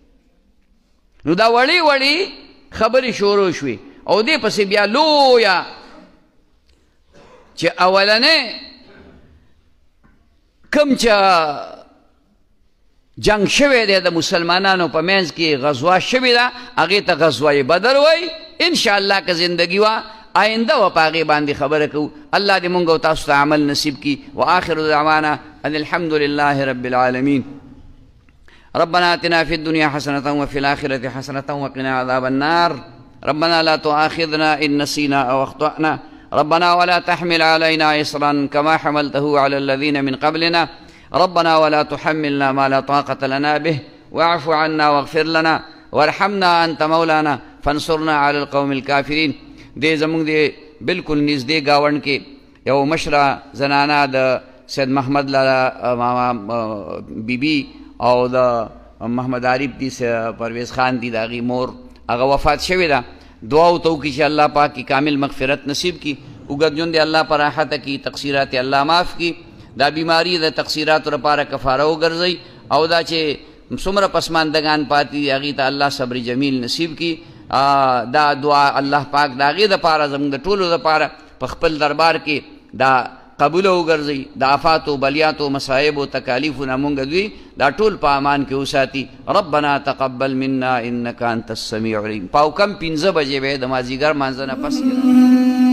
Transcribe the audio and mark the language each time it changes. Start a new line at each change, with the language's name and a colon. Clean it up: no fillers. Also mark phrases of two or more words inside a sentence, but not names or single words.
Pashto: نو دا وړې وړې خبرې شروع شوې او دې پسې بیا لویه چې اولنې کوم چې جنگ شوی دی د مسلمانانو په منځ کې غزوه شوې ده، هغې ته غزوه بدر وایي. انشاءالله که زندگی وه آینده و په هغې باندې خبره کوو. الله دې مونږ او تاسو ته عمل نصیب کي.
Arabic: وآخر دعوانا ان الحمد لله رب العالمين. ربنا آتنا في الدنيا حسنة وفي الآخرة حسنة وقنا عذاب النار. ربنا لا تؤاخذنا إن نسينا أو أخطأنا. ربنا ولا تحمل علينا إصرا كما حملته على الذين من قبلنا. ربنا ولا تحملنا ما لا طاقة لنا به واعف عنا واغفر لنا وارحمنا أنت مولانا فانصرنا على القوم الكافرين.
Pashto: دې زمونږ د بلکل نږدې ګاونډ کې یو مشره زنانه د سید محمد لالا ماما بیبي او د محمد عارف دي پرویز خان دي د هغې مور هغه وفات شوې ده. دعا ورته وکړي چې الله پاک کی کامل مغفرت نصیب کی، اوږد ژوند یې الله پر راحته کی، تقصیرات الله معاف کی، دا بیماری د تقصیراتو لپاره کفاره وګرځئ، او دا چې څومره پسماندگان پاتې دي هغې ته الله صبر جمیل نصیب کی. دا دعا الله پاک د هغې دپاره زموږ د ټولو دپاره په خپل دربار کې دا قبوله وګرځئ، د آفاتو بلیاتو مصایبو تکالیفو نه مونږ دوی دا ټول په امان کې وساتي.
Arabic: ربنا تقبل منا انک انت السمیع العلیم.
Pashto: پاو کم 5 بجې به د مازدیګر مانځه نه پس